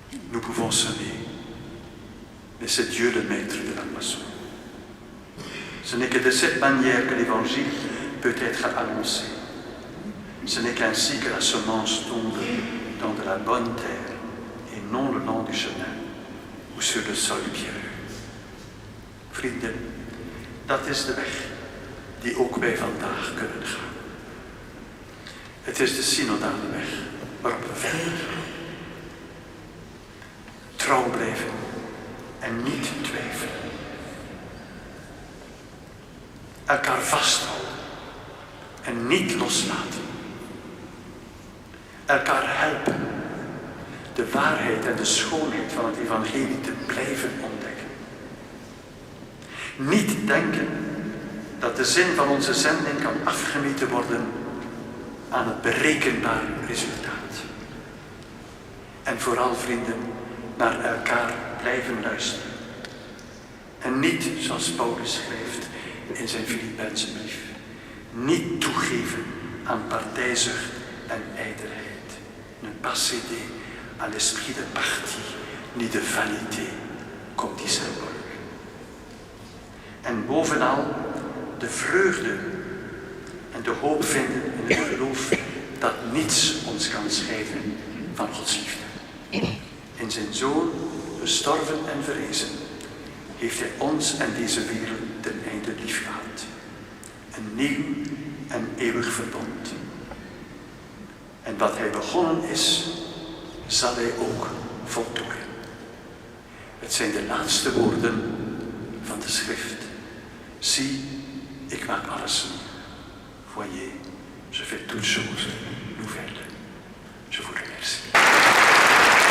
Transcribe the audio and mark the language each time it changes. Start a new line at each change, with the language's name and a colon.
French: Nous pouvons sonner, mais c'est Dieu le maître de la moisson. Ce n'est que de cette manière que l'Évangile peut être annoncé. Ce n'est qu'ainsi que la semence tombe dans de la bonne terre et non le long du chemin ou sur le sol pierreux.
Dutch: Vrienden, dat is de weg die ook wij vandaag kunnen gaan. Het is de synodale weg waarop we verder gaan. Trouw blijven en niet twijfelen. Elkaar vasthouden en niet loslaten. Elkaar helpen de waarheid en de schoonheid van het evangelie te blijven ontdekken. Niet denken dat de zin van onze zending kan afgemeten worden aan het berekenbaar resultaat. En vooral, vrienden, naar elkaar blijven luisteren. En niet, zoals Paulus schrijft in zijn Filippense brief, niet toegeven aan partijzucht en ijdelheid.
French: Ne pas céder à l'esprit de parti, ni de vanité, comme dit Saint Paul.
Dutch: En bovenal de vreugde en de hoop vinden in het geloof dat niets ons kan scheiden van Gods liefde. In zijn Zoon, gestorven en verrezen, heeft hij ons en deze wereld ten einde lief gehad. Een nieuw en eeuwig verbond. En wat hij begonnen is, zal hij ook voltooien. Het zijn de laatste woorden van de schrift. Zie, ik maak alles nieuw.
French: Voyez, je fais toutes choses nouvelles. Je vous remercie.